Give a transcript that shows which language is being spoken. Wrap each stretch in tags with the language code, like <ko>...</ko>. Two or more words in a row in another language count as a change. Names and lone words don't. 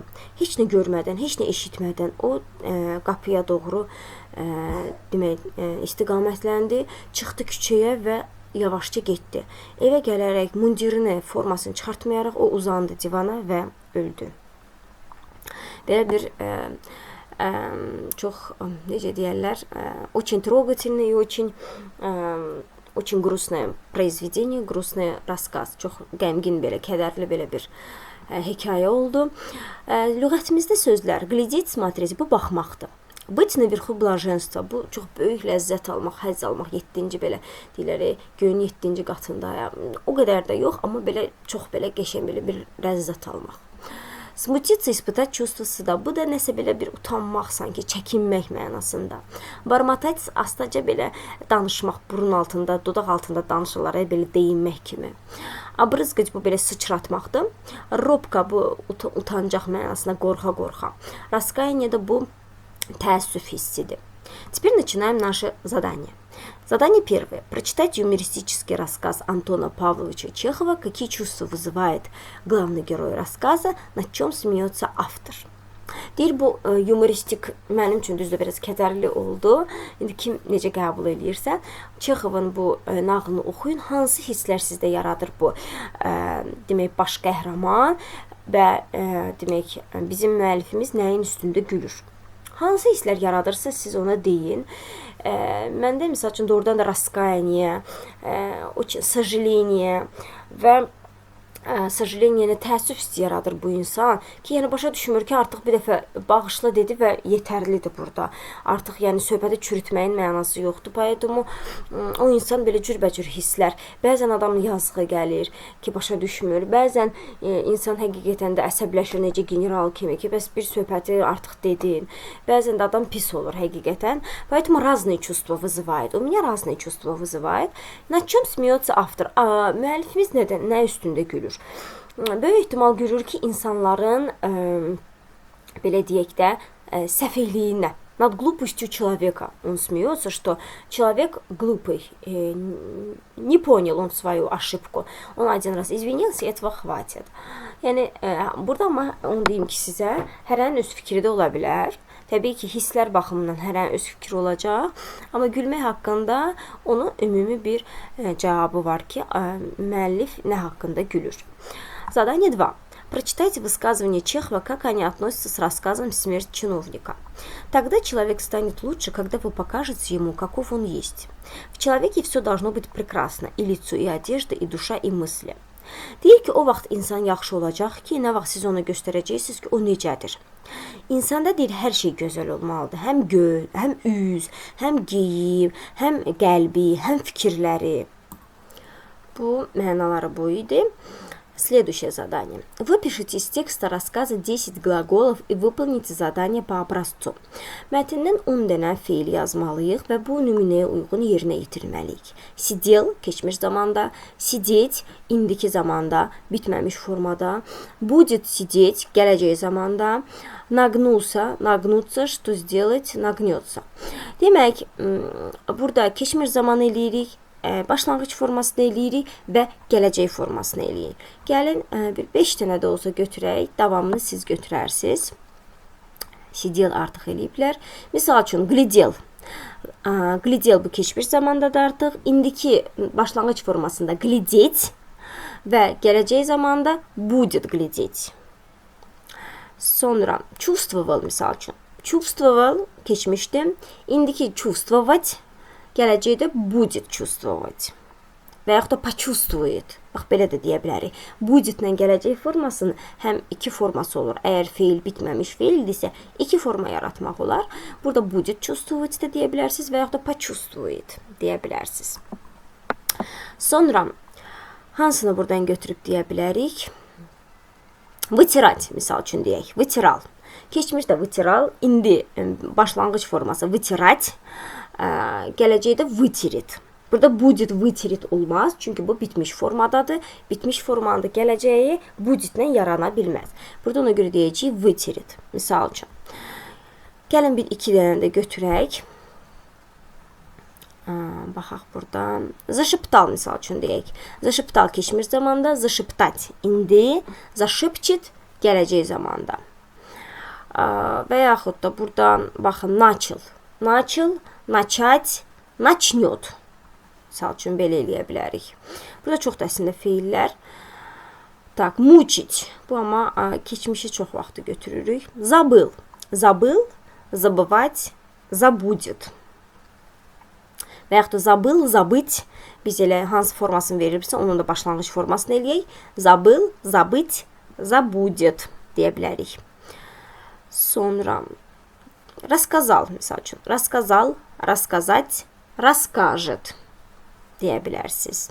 <az>Heç nə görmədən, heç nə eşitmədən o qapıya doğru istiqamətləndi, çıxdı küçəyə və yavaşca getdi. Evə gələrək mundirini, formasını çıxartmayaraq o uzandı divana və öldü. Belə bir çox, necə deyərlər,</az> <ru>очень трогательный, очень очень грустное произведение, грустный расskaz.</ru> <az>Çox qəmgin belə, kədərli belə bir hekayə oldu. Lüğətimizdə sözlər</az> <ru>glядеть, смотреть,</ru> <az>bu baxmaqdır.</az> <ru>Быть наверху блаженства,</ru> <az>bu çox böyük ləzzət almaq, həzz almaq, 7-ci belə deyirlər, göyün 7-ci qatındayam. O qədər də yox, amma belə çox belə qəşəng belə bir ləzzət almaq.</az> <ru>Смутиться, испытать чувство стыда.</ru> <az>Bu da nəsə belə bir utanmaq, sanki çəkinmək mənasında. Бормотать, astaca belə danışmaq, burun altında, dodaq altında danışıqlara belə deyinmək kimi. Обрызгать bu belə sıçratmaqdır. Робка bu utancaq mənasına, qorxa-qorxa. Раскаяние da bu təəssüf hissidir.</az> <ru>Теперь начинаем наше задание. Задание первое. Прочитать юмористический рассказ Антона Павловича Чехова «Какие чувства вызывает главный герой рассказа, над чем смеется автор».</ru> <az>Deyir, bu yumoristik mənim üçün düzdür biraz kədərli oldu. İndi kim necə qəbul edirsə, Çexovun bu nağılını oxuyun. Hansı hisslər sizdə yaradır bu demək baş qəhrəman və demək bizim müəllifimiz nəyin üstündə gülür? Hansı hisslər yaradırsa siz ona deyin. Məndə misal üçün doğrudan da</az> <ru>раскаяние, сожаление</ru> <az>və сожаление, təəssüf hissi yaradır bu insan ki, yəni başa düşmür ki, artıq bir dəfə bağışla dedi və yetərlidir burada. Artıq yəni söhbəti çürütməyin mənası yoxdur. Poэтому o insan belə cürbəcür hisslər. Bəzən adamın yazığı gəlir ki, başa düşmür. Bəzən insan həqiqətən də əsəbləşir necə general kimi ki, bəs bir söhbəti artıq dedin. Bəzən də adam pis olur həqiqətən.</az> <ru>Поэтому разные чувства вызывает. У меня разные чувства вызывает. На чем смеется автор?</ru> <az>Müəllifimiz nə üstündə gülür? Böyük ehtimal görür ki, insanların belə deyək də səfehliyinə.</az> <ru>Над глупостью человека. Он смеется, что человек глупый, не понял он свою ошибку. Он один раз извинился, и этого хватит.</ru> <az>Yəni, burada ama onu deyim ki, sizə hərənin öz fikri də ola bilər. Təbii ki, hisslər baxımından hərənin öz fikri olacaq. Amma gülmək haqqında onun ümumi bir cavabı var ki, müəllif nə haqqında gülür.</az> <ru>Задание 2. Прочитайте высказывания Чехова, как они относятся с рассказом «Смерть чиновника». Тогда человек станет лучше, когда вы покажете ему, каков он есть. В человеке все должно быть прекрасно, и лицо, и одежда, и душа, и мысли.</ru> <az>Deyir ki, o vaxt insan yaxşı olacaq ki, nə vaxt siz ona göstərəcəksiniz ki, o necədir. İnsanda deyir, hər şey gözəl olmalıdır. Həm göz, həm üz, həm geyim, həm qəlbi, həm fikirləri. Bu mənaları bu idi.</az> <ru>Следующее задание. Выпишите из текста рассказа 10 глаголов и выполните задание по образцу.</ru> <az>Mətndən 10 dənə feil yazmalıyıq və bu nümunəyə uyğun yerinə yetirməliyik. Сидел, keçmiş zamanda, сидеть, indiki zamanda, bitməmiş formada,</az> <ru>будет сидеть,</ru> <az>gələcək zamanda,</az> <ru>нагнулся, нагнуться, что сделать, нагнется.</ru> <az>Demək, burada keçmiş zamanı eləyirik, başlanğıc formasını eləyirik və gələcək formasını eləyirik. Gəlin, bir 5 dənə də olsa götürək, davamını siz götürərsiniz. Сидел artıq eləyiblər. Misal üçün,</az> <ru>глядел.</ru> <az>Глядел bu keçmiş zamandadır artıq. İndiki başlanğıc formasında глядеть və gələcək zamanda</az> <ru>будет глядеть.</ru> <az>Sonra, чувствовал misal üçün. Чувствовал keçmişdim. İndiki чувствовать gələcəkdə</az> <ru>будет чувствовать</ru> <az>və yaxud da почувствует. Bax, belə də deyə bilərik. Budetlə gələcək formasının həm iki forması olur. Əgər feil bitməmiş feildirsə, iki forma yaratmaq olar. Burada</az> <ru>будет чувствовать</ru> <az>də deyə bilərsiniz və yaxud da почувствует deyə bilərsiniz. Sonra, hansını buradan götürüb deyə bilərik? Вытирать, misal üçün deyək. Вытирал. Keçmiş də вытирал. İndi başlanğıc forması вытирать. Gələcəkdə вытерит. Burada</az> <ru>будет вытерит</ru> <az>olmaz. Çünki bu bitmiş formadadır. Bitmiş formanda gələcəyi budetlə yarana bilməz. Burada ona görə deyəcəyik вытерит. Misal üçün. Gəlin bir iki dənə də götürək. Baxaq burada. Зашептал misal üçün deyək. Зашептал keçmiş zamanda. Зашептать indi. Зашепчет gələcək zamanda. Və yaxud da buradan baxın.</az> <ru>Начал. Начал. Начать, начнет.</ru> <az>Misal üçün belə eləyə bilərik. Burada çox da əslində feillər.</az> <ru>Так, мучить.</ru> <az>Bu amma keçmişi çox vaxtı götürürük.</az> <ru>Забыл. Забыл, забывать, забудет.</ru> <az>Və yaxud da</az> <ru>забыл, забыть.</ru> <az>Biz elə hansı formasını verirsə, onun da başlanğıc formasını eləyək.</az> <ru>Забыл, забыть, забудет</ru> <az>deyə bilərik. Sonra рассказал, misal üçün.</az> <ru>Рассказал, рассказать, расскажет</ru> <az>deyə bilərsiniz.</az>